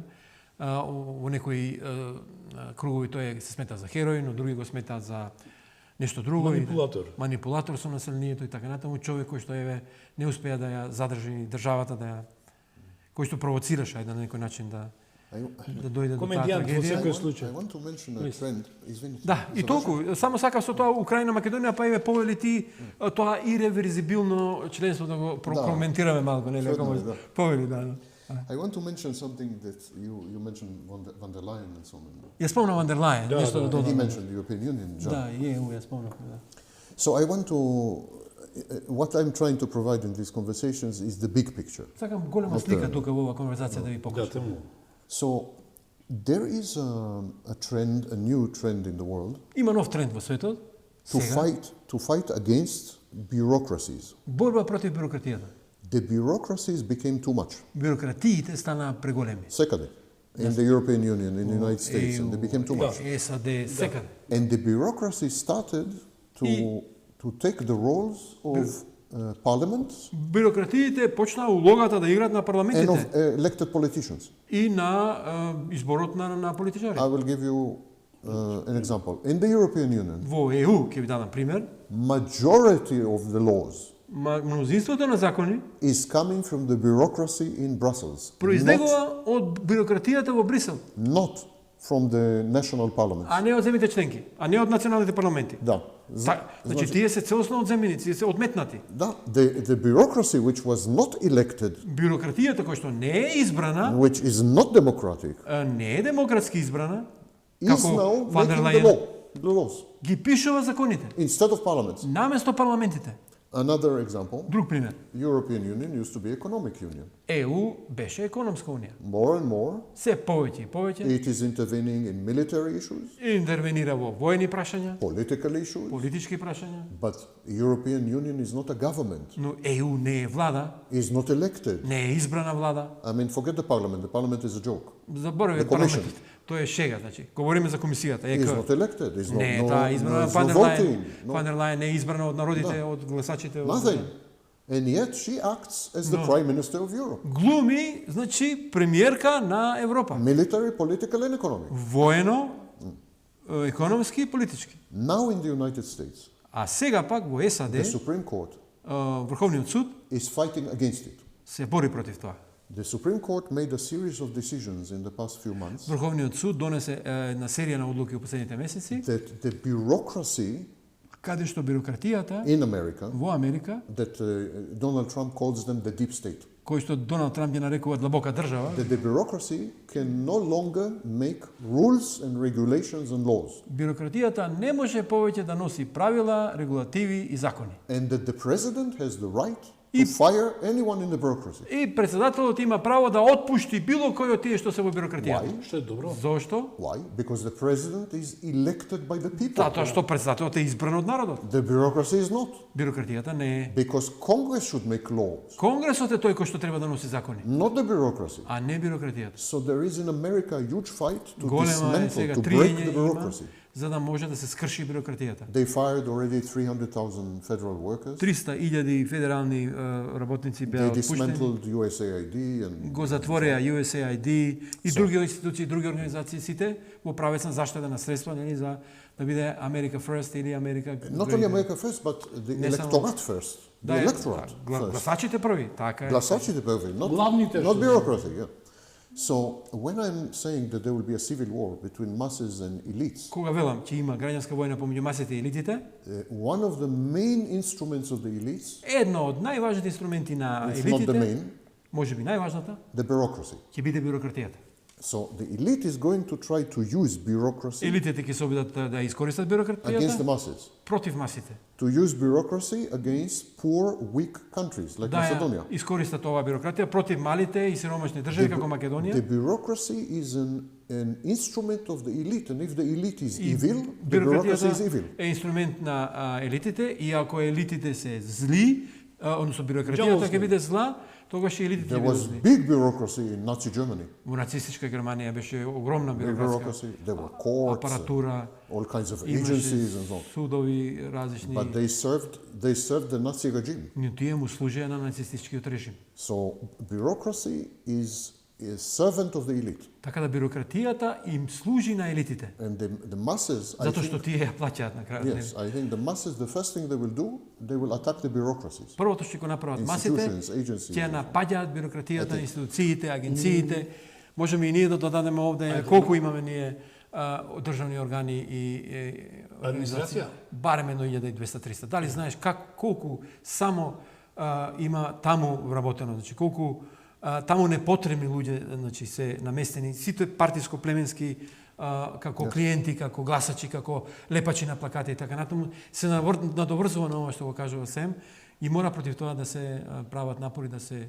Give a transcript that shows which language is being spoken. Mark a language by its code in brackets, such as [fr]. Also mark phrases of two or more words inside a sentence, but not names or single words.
[mk] Во некои кругови тој се смета за херој, но други го сметаат за нешто друго. Манипулатор. Манипулатор со населението и така натаму. Човек кој што не успеа да ја задржи државата, кој што провоцираше на некој начин да дојде до таа трагедија. [en] I want to mention a trend. [mk] Извините. Да, и толку. Само сакав со тоа Украина, Македонија, па еве повели ти тоа иреверзибилно членство да го прокоментираме малку, нели? Повели, да. [en] I want to mention something that you mentioned van der Leyen and so on. [mk] Ја спомна Ван дер Лајен, нешто да [en] He [mk] додам. [en] mentioned the European Union. John. [mk] Да, ја спомнав, да. [en] So I want to. What I'm trying to provide in these conversations is the big picture. [mk] Сакам голема слика тука во оваа конверзација да ви покажам. [en] So there is a trend, a new trend in the world [mk] Има нов тренд во светот. [en] to fight against bureaucracies. [mk] Борба против бюрократијата. [en] The bureaucracies became too much. [mk] Бюрократиите стана преголеми. [en] Secondly, in the European Union, in the United States, and they became too much. [mk] САД, секаде. [en] And the bureaucracy started to to take the roles of parliament [mk] Бюрократиите почнаа улогата да играат на [en] and [mk] парламентите [en] of elected politicians. [mk] и на изборот на политичари. [en] I will give you an example. In the European Union, [mk] Во ЕУ, ќе ви дадам пример, [en] majority of the laws [mk] мнозинството на закони [en] is coming from the bureaucracy in Brussels, [mk] произлегува од бюрократијата во Брисел, [en] not from the national parliaments. [mk] а не од земјите членки, а не од националните парламенти. Да. Значи тие се целосно одземени, тие се одметнати. Да, [en] the bureaucracy which was not elected, [mk] Бюрократијата која што не е избрана, [en] which is not democratic, [mk] не е демократски избрана, [en] is [mk] како [en] now [mk] Ван дер [en] making [mk] Лајен [en] the laws [mk] ги пишува законите [en] instead of parliaments. [mk] наместо парламентите. [en] Another example, [mk] Друг пример. [en] European Union used to be economic union. [mk] ЕУ беше економска унија. [en] More and more, [mk] Се повеќе и повеќе [en] it is intervening in military issues, [mk] интервенира во војни прашања, [en] political issues, [mk] политички прашања, [en] but European Union is not a government, [mk] но ЕУ не е влада, [en] is not elected. [mk] не е избрана влада. [en] I mean, forget the parliament is a joke. [mk] Забораве [en] The commission. [mk] парламентот. Тоа е шега, значи. Говориме за комисијата, [en] Is [mk] ЕК. [en] not elected, is [mk] Не е [en] not, [mk] таа избрана [en] is [mk] Ван [en] no [mk] дер Лајен. [en] voting, [mk] Ван дер Лајен не е избрана од народите, од гласачите. [en] nothing. And yet she acts as the Prime Minister of Europe. [mk] Глуми, значи, премиерка на Европа. [en] Military, political and economic. [mk] Воено, економски и политички. [en] Now in the United States, [mk] А сега пак во САД, [en] the Supreme Court [mk] Врховниот суд [en] is fighting against it. [mk] се бори против тоа. [en] The Supreme Court made a series of decisions in the past few months [mk] Врховниот суд донесе една серија на одлуки во последните месеци, [en] that the bureaucracy [mk] каде што бюрократијата [en] in America, [mk] во Америка, [en] that Donald Trump calls them the deep state, [mk] кој што Доналд Трамп ги нарекува длабока држава, [en] that the bureaucracy can no longer make rules and regulations and laws, [mk] бюрократијата не може повеќе да носи правила, регулативи и закони. [en] and that the president has the right to fire anyone in the bureaucracy. [mk] И председателот има право да отпушти било кој од тие што се во бюрократијата. [en] Why? [mk] Што е добро. Зошто? [en] Why? Because the president is elected by the people. [mk] Затоа што председателот е избран од народот. [en] The bureaucracy is not. [mk] Бюрократијата не е. [en] Because Congress should make laws, [mk] Конгресот е тој кој што треба да носи закони, [en] not the bureaucracy. [mk] а не бюрократијата. [en] So there is in America a huge fight to [mk] Голема е [en] dismantle, [mk] сега [en] to break [mk] триење [en] the [mk] има [en] bureaucracy. [mk] за да може да се скрши бюрократијата. [en] They fired already 300,000 federal workers. [mk] 300.000 федерални работници беа [en] They [mk] отпуштени. [en] dismantled USAID and [mk] Го затвореа USAID и други институции, други организации, сите во правец на заштеда на средства, нели, за да биде [en] America First [mk] или America [en] not only America first, but the [mk] Не само- [en] electorate first. The [mk] Да, [en] electorate first. [mk] гласачите први, така е. Гласачите први, [en] not, [mk] Главните [en] not [mk] што [en] bureaucracy. Yeah. So when I'm saying that there will be a civil war between masses and elites, [mk] Кога велам ќе има граѓанска војна помеѓу масите и елитите, [en] one of the main instruments of the elites, [mk] едно од најважните инструменти на [en] if not the [mk] елитите, [en] main, [mk] можеби најважната, [en] the bureaucracy. [mk] ќе биде бюрократијата. [en] So the elite is going to try to use bureaucracy [mk] Елитите ќе се обидат да искористат [en] against the [mk] бюрократијата [en] masses, [mk] против масите. [en] to use bureaucracy against poor, weak countries like [mk] Да ја [en] Macedonia. [mk] искористат оваа бюрократија против малите и сиромашни држави како Македонија. [en] The bureaucracy is an instrument of the elite, and if the elite is evil, the bureaucracy [mk] Бюрократијата [en] is evil. [mk] е инструмент на елитите и ако елитите се зли, односно бюрократијата ќе биде зла, тогаш и елитите [en] There [mk] ќе бидат [en] was [mk] зли. [en] big bureaucracy in Nazi Germany. [mk] Во нацистичка Германија беше огромна [en] Big [mk] бюрократска [en] bureaucracy. There were courts, [mk] апаратура, [en] all kinds of [mk] имаше [en] agencies and so on. [mk] судови различни, [en] But they served the Nazi regime. [mk] но тие му служеа на нацистичкиот режим. [en] So bureaucracy is servant of the elite. [mk] Така да бюрократијата им служи на елитите, [en] And the masses, I [mk] затоа што [en] think, [mk] тие ја плаќаат на крајот. [en] yes, I think the masses, the first thing they will do, they will attack the bureaucracies. [mk] Првото што ќе го направат масите, [en] Institutions, agencies. [mk] ќе напаѓаат бюрократијата, Ете. институциите, агенциите. Можеме и ние да додадеме овде колку имаме ние државни органи и организации. Администрација? Барем едно 1200-300. Дали знаеш колку само има таму вработено, значи колку таму непотребни луѓе, значи се наместени, сите партиско-племенски како клиенти, како гласачи, како лепачи на плакати и така натаму, се надоврзува на ова што го кажува Сем и мора против тоа да се прават напори, да се...